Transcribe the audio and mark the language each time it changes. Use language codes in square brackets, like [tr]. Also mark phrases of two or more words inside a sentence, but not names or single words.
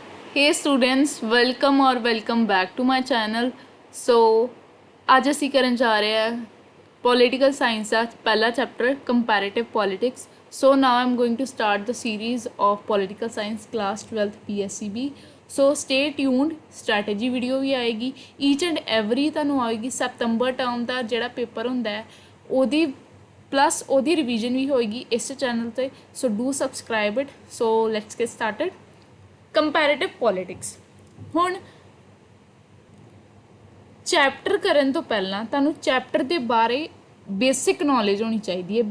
[en] Hey students, welcome or welcome back to my channel. [pa] So आज ਅਸੀਂ ਕਰਨ ਜਾ ਰਹੇ ਹਾਂ [en] political science [pa] ਦਾ ਪਹਿਲਾ ਚੈਪਟਰ [en] comparative politics. So now I'm going to start the series of political science class 12th PSCB. So stay tuned, strategy video [pa] ਵੀ ਆਏਗੀ, [en] each and every [pa] ਤੁਹਾਨੂੰ ਆਏਗੀ. ਸਤੰਬਰ ਟਰਮ ਦਾ ਜਿਹੜਾ ਪੇਪਰ ਹੁੰਦਾ ਹੈ ਉਹਦੀ ਪਲੱਸ ਉਹਦੀ ਰਿਵੀਜ਼ਨ ਵੀ ਹੋਏਗੀ ਇਸ ਚੈਨਲ ਤੇ. [en] So do subscribe it. So let's get started. comparative politics. [pa] ਹੁਣ ਚੈਪਟਰ ਕਰਨ ਤੋਂ ਪਹਿਲਾਂ ਤੁਹਾਨੂੰ ਚੈਪਟਰ ਦੇ ਬਾਰੇ [en] basic knowledge [pa] ਹੋਣੀ ਚਾਹੀਦੀ ਹੈ.